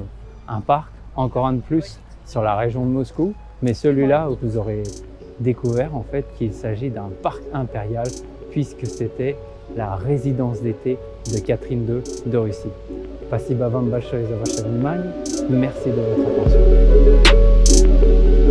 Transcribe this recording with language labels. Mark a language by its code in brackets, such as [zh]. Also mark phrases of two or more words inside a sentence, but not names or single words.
[fr] Un parc, encore un de plus, sur la région de Moscou, mais celui-là où vous aurez découvert en fait qu'il s'agit d'un parc impérial puisque c'était la résidence d'été de Catherine II de Russie. [ru] Спасибо вам большое за ваше внимание. [fr] Merci de votre attention.